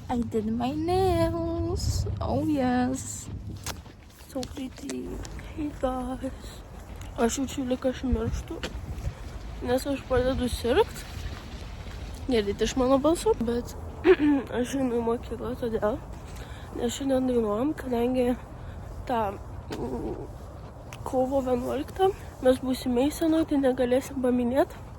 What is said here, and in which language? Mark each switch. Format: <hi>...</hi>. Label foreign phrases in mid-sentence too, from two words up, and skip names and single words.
<en>did my nails. Oh yes. So pretty. Hey guys.</en> <lt>Aš jaučiu lyg aš mirštu, nes aš pradedu sirgt. Girdite iš mano balso, bet aš einu į mokyklą todėl, nes šiandien dainuojam, kadangi tą kovo 11 mes būsim eisenoj, tai negalėsim paminėti.</lt>